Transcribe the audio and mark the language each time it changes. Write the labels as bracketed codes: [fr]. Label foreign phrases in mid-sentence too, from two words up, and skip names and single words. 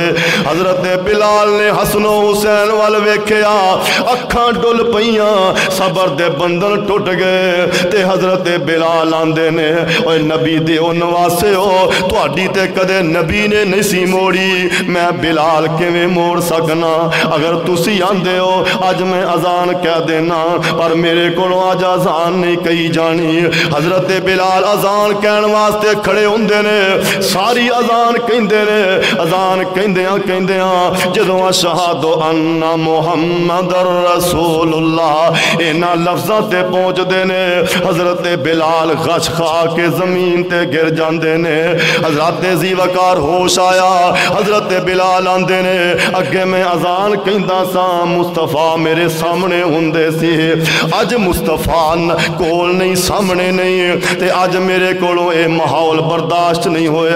[pa] حضرت بلال نے حسن حسین ول ویکھیا، اکھاں ڈلھ پئیاں، صبر دے بندھن ٹٹ گئے تے حضرت بلال آندے نے، اوئے نبی دے او نواسے ہو، تہاڈی تے کدے نبی نے نہیں سی موڑی، میں بلال کویں موڑ سکنا. اگر تسی آندے ہو اج میں اذان کہہ دینا، پر میرے کولوں اج اذان نہیں کہی جانی. حضرت بلال اذان کہن واسطے کھڑے ہوندے نے، ساری اذان کہندے نے. اذان کہندیاں جدوں [ar] أشهد أن محمدا رسول الله [pa] انہاں لفظاں تے پہنچدے نے، حضرت بلال غش کھا کے زمین تے گر جاندے نے. حضرت ذیوکار ہوش آیا، حضرت بلال آندے نے، اگے میں اذان کہندا سا، مصطفیٰ میرے سامنے ہوندے سی، اج مصطفیٰ کول نہیں، سامنے نہیں، تے اج میرے کولوں یہ ماحول برداشت نہیں ہویا.